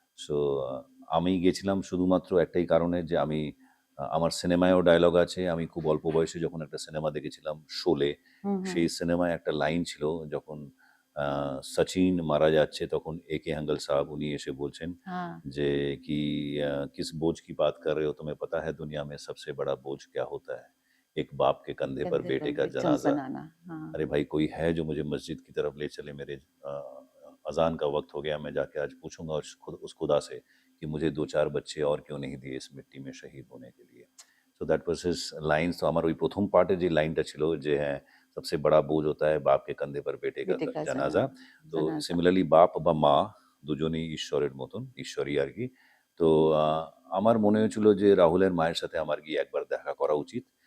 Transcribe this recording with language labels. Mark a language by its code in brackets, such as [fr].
[bn] So আমি গেছিলাম শুধুমাত্র একটাই কারণে যে আমি আমার সিনেমায়ও ডায়ালগ আছে। আমি খুব অল্প বয়সে যখন একটা সিনেমা দেখেছিলাম শোলে, হুম হুম। সেই সিনেমায় একটা লাইন ছিল যখন সচিন মারা যাচ্ছে তখন একে হ্যাঙ্গল সাহাব উনি এসে বলছেন হ্যাঁ, [hi] जे कि किस बोझ की बात कर रहे हो, तुम्हें पता है दुनिया में सबसे बड़ा बोझ क्या होता है? एक बाप के कंधे पर कंधे बेटे पर का जनाजा। बनाना। हाँ। अरे भाई कोई है जो मुझे मस्जिद की तरफ ले चले, मेरे अजान का वक्त हो गया, मैं जाके आज पूछूंगा उस खुदा से कि मुझे दो चार बच्चे और क्यों नहीं दिए इस मिट्टी में शहीद होने के लिए। [en] So that was his lines. [hi] तो [bn] আমার ওই প্রথম পার্টে যে লাইনটা ছিল যে হ্যাঁ, [hi] सबसे बड़ा बोझ होता है बाप के कंधे पर बेटे का বেটে কাজ [bn] জানাজা। তো জানাজা। সিমিলারলি বাপ বা মা দুজনেই ঈশ্বরের মতন, ঈশ্বরই আর কি। তো আমার মনে হয়েছিল যে রাহুলের মায়ের সাথে আমার গিয়ে একবার দেখা করা উচিত।